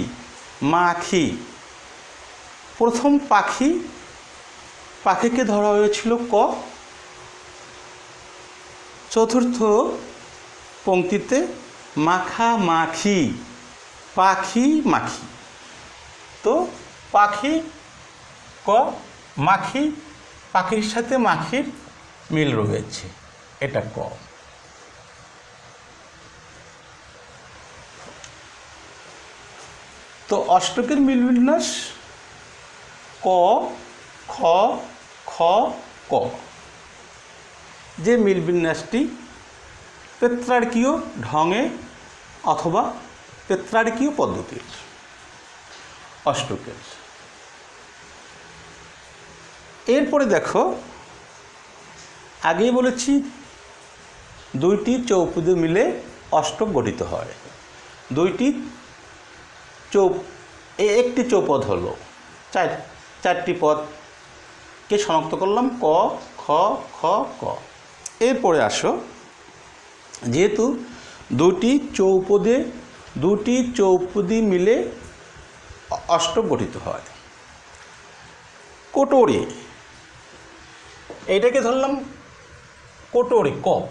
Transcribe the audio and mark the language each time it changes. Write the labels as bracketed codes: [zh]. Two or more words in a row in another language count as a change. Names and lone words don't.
[bn] মাখি, প্রথম পাখিকে ধরা হয়েছিল ক, চতুর্থ পংক্তিতে মাখা মাখি, পাখি মাখি। তো পাখি ক, মাখি, পাখির সাথে মাখির মিল রয়েছে, এটা ক। তো অষ্টকের মিল বিন্যাস ক, খ, খ, ক। যে মিল বিন্যাসটি পেত্রার্কীয় ঢঙে অথবা পেত্রার্কীয় পদ্ধতির অষ্টকের। এরপরে দেখো, আগেই বলেছি দুইটি চৌপদী মিলে অষ্টক গঠিত হয়। একটি চৌপদ হলো, চারটি পদকে শনাক্ত করলাম ক, খ, খ, ক। এরপরে আসো, যেহেতু দুটি চৌপদী মিলে অষ্টক গঠিত হয়। কোটরে, এইটাকে ধরলাম কোটরে, ক।